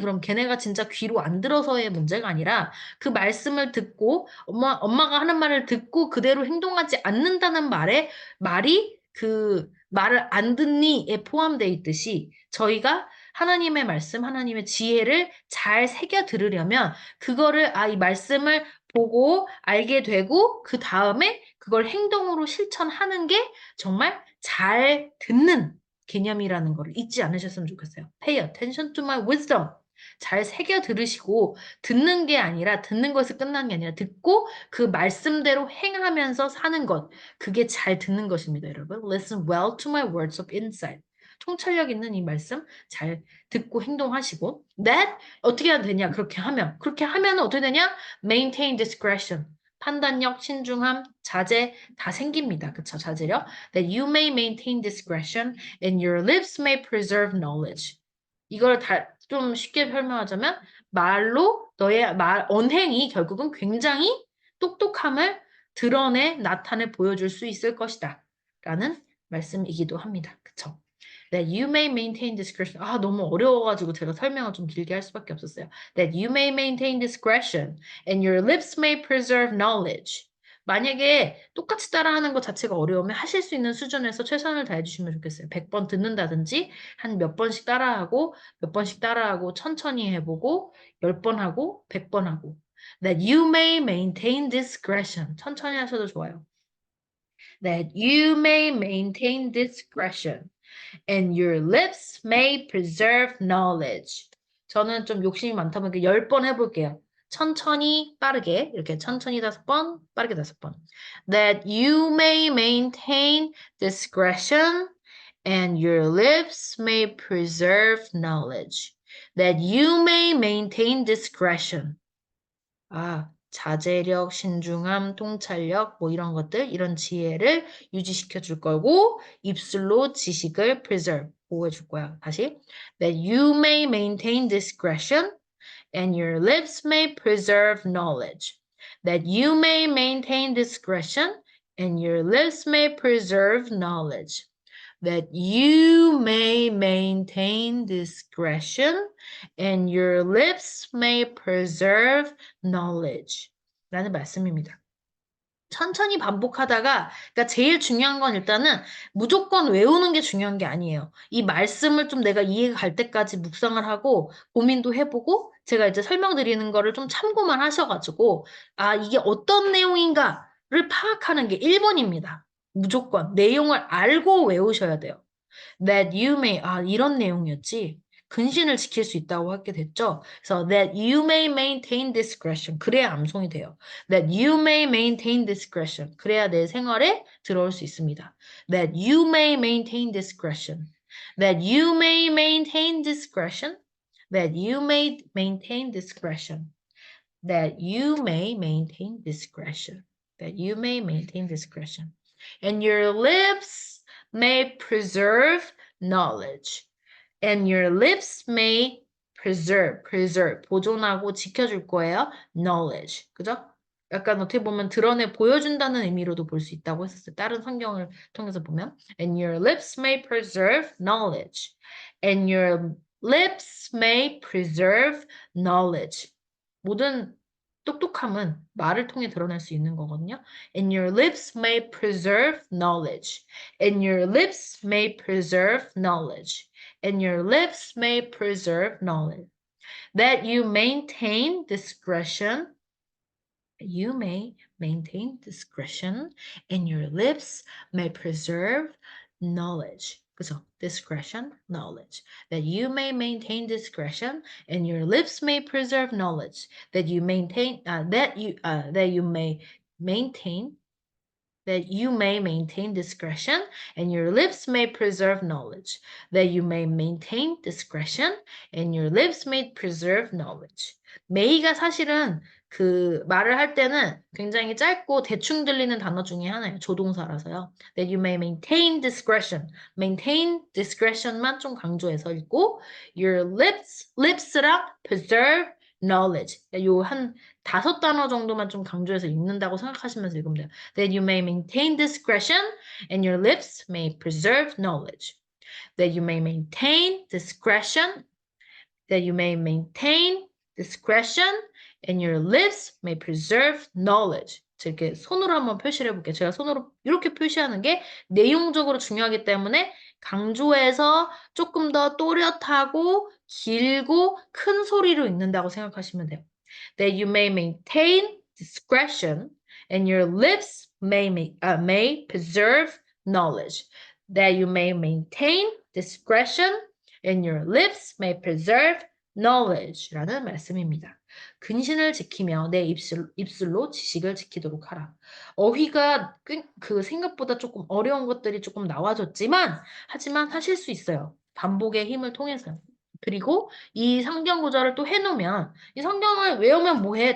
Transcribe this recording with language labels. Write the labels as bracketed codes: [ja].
[ko] 그럼 걔네가 진짜 귀로 안 들어서의 문제가 아니라 그 말씀을 듣고 엄마가 하는 말을 듣고 그대로 행동하지 않는다는 말이 그 말을 안 듣니에 포함되어 있듯이 저희가 하나님의 말씀, 하나님의 지혜를 잘 새겨 들으려면 그거를 이 말씀을 보고 알게 되고 그 다음에 그걸 행동으로 실천하는 게 정말 잘 듣는 개념이라는 걸 잊지 않으셨으면 좋겠어요. [en] Pay attention to my wisdom. [ko] 잘 새겨 들으시고 듣는 게 아니라 듣는 것을 끝나는 게 아니라 듣고 그 말씀대로 행하면서 사는 것. 그게 잘 듣는 것입니다, 여러분. [en] Listen well to my words of insight. [ko] 통찰력 있는 이 말씀 잘 듣고 행동하시고 that 어떻게 해야 되냐? 그렇게 하면 어떻게 되냐? [en] Maintain discretion. [ko] 판단력, 신중함, 자제 다 생깁니다. 그쵸? 자제력. [en] That you may maintain discretion and your lips may preserve knowledge. [ko] 이걸 좀 쉽게 설명하자면 말로 너의 언행이 결국은 굉장히 똑똑함을 나타내 보여줄 수 있을 것이다. 라는 말씀이기도 합니다. 그쵸? [en] That you may maintain discretion. [ko] 너무 어려워가지고 제가 설명을 좀 길게 할 수밖에 없었어요. [en] That you may maintain discretion and your lips may preserve knowledge. [ko] 만약에 똑같이 따라하는 것 자체가 어려우면 하실 수 있는 수준에서 최선을 다해주시면 좋겠어요. 100번 듣는다든지 한 몇 번씩 따라하고 천천히 해보고 10번 하고 100번 하고 [en] That you may maintain discretion. [ko] 천천히 하셔도 좋아요. [en] That you may maintain discretion and your lips may preserve knowledge. [ko] 저는 좀 욕심이 많다 보니까 10번 해볼게요. 천천히 빠르게 이렇게 천천히 5번 빠르게 5번 [en] That you may maintain discretion and your lips may preserve knowledge. That you may maintain discretion. [ko] 자제력, 신중함, 통찰력 뭐 이런 것들 이런 지혜를 유지시켜 줄 거고 입술로 지식을 preserve 보호해 줄 거야. [en] 다시 That you may maintain discretion and your lips may preserve knowledge. That you may maintain discretion and your lips may preserve knowledge. That you may maintain discretion and your lips may preserve knowledge. [ko] 라는 말씀입니다. 천천히 반복하다가, 그러니까 제일 중요한 건 일단은 무조건 외우는 게 중요한 게 아니에요. 이 말씀을 좀 내가 이해가 갈 때까지 묵상을 하고 고민도 해보고 제가 이제 설명드리는 거를 좀 참고만 하셔가지고 아, 이게 어떤 내용인가를 파악하는 게 1번입니다. 무조건 내용을 알고 외우셔야 돼요. [en] That you may, [ko] 아, 이런 내용이었지. 근신을 지킬 수 있다고 하게 됐죠. 그래서 [en] that you may maintain discretion. [ko] 그래야 암송이 돼요. [en] That you may maintain discretion. [ko] 그래야 내 생활에 들어올 수 있습니다. [en] That you may maintain discretion. That you may maintain discretion. That you may maintain discretion. That you may maintain discretion. That you may maintain discretion. And your lips may preserve knowledge. And your lips may preserve, [ko] 보존하고 지켜줄 거예요. [en] knowledge. [ko] 그죠? 약간 어떻게 보면 드러내 보여준다는 의미로도 볼 수 있다고 했었어요. 다른 성경을 통해서 보면. [en] And your lips may preserve knowledge. And your lips may preserve knowledge. [ko] 모든 똑똑함은 말을 통해 드러낼 수 있는 거거든요. [en] And your lips may preserve knowledge. And your lips may preserve knowledge. And your lips may preserve knowledge. That you maintain discretion. You may maintain discretion. And your lips may preserve knowledge. [ko] 그죠? [en] Discretion, knowledge. That you may maintain discretion, and your lips may preserve knowledge. That you maintain, that you may maintain, that you may maintain discretion, and your lips may preserve knowledge. That you may maintain discretion, and your lips may preserve knowledge. [ko] may가 사실은 그 말을 할 때는 굉장히 짧고 대충 들리는 단어 중에 하나예요. 조동사라서요. [en] That you may maintain discretion. maintain discretion만 [ko] 좀 강조해서 읽고 [en] your lips랑 preserve knowledge. [ko] 요 한 5단어 정도만 좀 강조해서 읽는다고 생각하시면서 읽으면 돼요. [en] That you may maintain discretion and your lips may preserve knowledge. That you may maintain discretion. That you may maintain discretion and your lips may preserve knowledge. [ko] 이렇게 손으로 한번 표시를 해볼게요. 제가 손으로 이렇게 표시하는 게 내용적으로 중요하기 때문에 강조해서 조금 더 또렷하고 길고 큰 소리로 읽는다고 생각하시면 돼요. [en] That you may maintain discretion and your lips may preserve knowledge. That you may maintain discretion and your lips may preserve knowledge [ko] 라는 말씀입니다. 근신을 지키며 내 입술로 지식을 지키도록 하라. 어휘가 그 생각보다 조금 어려운 것들이 조금 나와줬지만 하지만 하실 수 있어요. 반복의 힘을 통해서. 그리고 이 성경 구절을 또 해놓으면 이 성경을 외우면 뭐해?